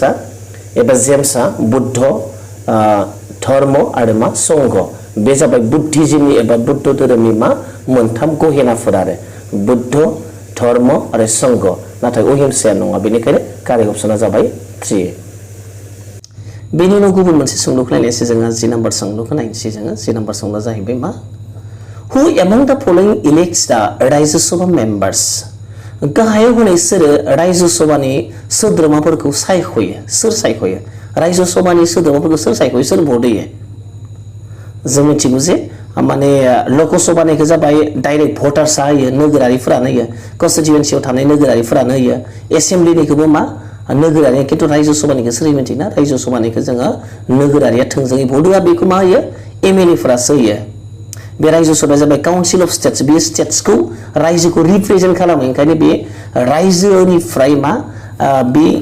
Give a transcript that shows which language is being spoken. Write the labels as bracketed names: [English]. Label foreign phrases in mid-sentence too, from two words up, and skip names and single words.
[Bodo] एबा जेम्सआ बुद्ध धर्म आरो मा संघ बे जाबाय बुद्धिज्मनि एबा बुद्ध धोरोमनि मा मोनथाम गहेनाफोर आरो बुद्ध धर्म आरो संघ नाथाय अहिंसाया नङा बेनिखायनो कारेक्ट अपसना जाबाय 3 बेनि उनाव गुबुन मोनसे सोंलुखौ नायनोसै जोङो 10 नाम्बार सोंलुखौ नायनोसै जोङो 10 नाम्बार सोंलुआ जाहैबाय मा [English] Who among the following elects the Rajya Sabha [Bodo] members गाहायाव होनाय सोरो रायजो सभानि सोद्रोमाफोरखौ सायख'यो सोर सायख'यो रायजो सभानि सोद्रोमाफोरखौ सोर सायख'यो सोर भट होयो जों मिथिगौ जे माने लकसभानिखौ जाबाय डाइरेक्ट भटार्सआ होयो नोगोरारिफोरानो होयो कन्स्टिटुवेन्सियाव थानाय नोगोरारिफोरानो होयो एसेम्ब्लिनिखौबो मा नोगोरारि खिन्थु रायजो सभानिखौ सोर मिथिना रायजो सभानिखौ जोङो नोगोरारिया थोंजोङै भट होआ बेखौ मा होयो एमएलएफोरासो होयो बे रायजो सभाया जाबाय काउन्सिल अफ स्टेट्स बे स्टेट्सखौ रायजोखौ रिप्रेजेन्ट खालामो ओंखायनो बे रायजोनिफ्राय मा बे